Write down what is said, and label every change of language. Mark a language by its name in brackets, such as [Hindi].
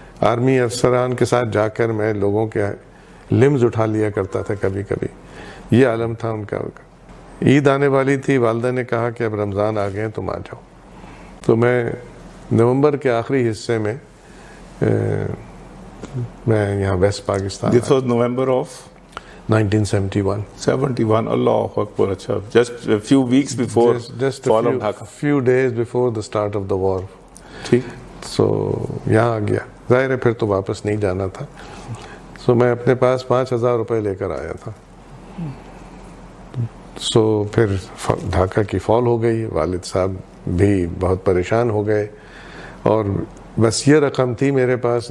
[Urdu] Army افسران کے ساتھ جا کر میں لوگوں کے لمز اٹھا لیا کرتا تھا کبھی کبھی. یہ عالم تھا ان کا. عید آنے والی تھی, والدہ نے کہا کہ اب رمضان آ گئے تم آ جاؤ. تو میں نومبر کے آخری حصے میں یہاں waste Pakistan. [English] This was November of 1971. [Urdu] 71. اللہ اکبر. [English] اچھا, just a few weeks before fall of Dhaka. few days before the start of the war. [Urdu] ٹھیک. سو یہاں آ گیا. ظاہر ہے پھر تو واپس نہیں جانا تھا. سو میں اپنے پاس 5,000 روپے لے کر آیا تھا. سو پھر ڈھاکہ کی فال ہو گئی. والد صاحب بھی بہت پریشان ہو گئے, اور بس یہ رقم تھی میرے پاس.